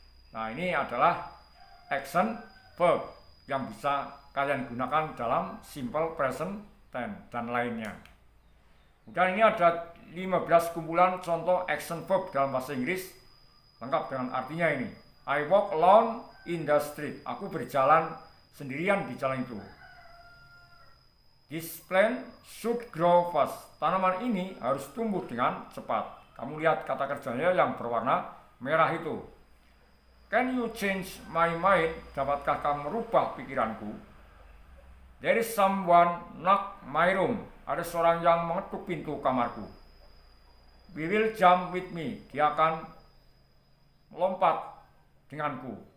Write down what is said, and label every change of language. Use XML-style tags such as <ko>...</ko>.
<id>Nah, ini adalah action verb yang bisa kalian gunakan dalam simple present tense dan lainnya. Kemudian ini ada 15 kumpulan contoh action verb dalam bahasa Inggris lengkap dengan artinya ini.</id> <en>I walk alone in the street.</en> <id>Aku berjalan sendirian di jalan itu.</id> <en>This plant should grow fast.</en> <id>Tanaman ini harus tumbuh dengan cepat. Kamu lihat kata kerjanya yang berwarna merah itu.</id> <en>Can you change my mind?</en> <id>Dapatkah kamu merubah pikiranku?</id> <en>There is someone knock my room.</en> <id>Ada seorang yang mengetuk pintu kamarku.</id> <en>We will jump with me.</en> <id>Dia akan melompat denganku.</id>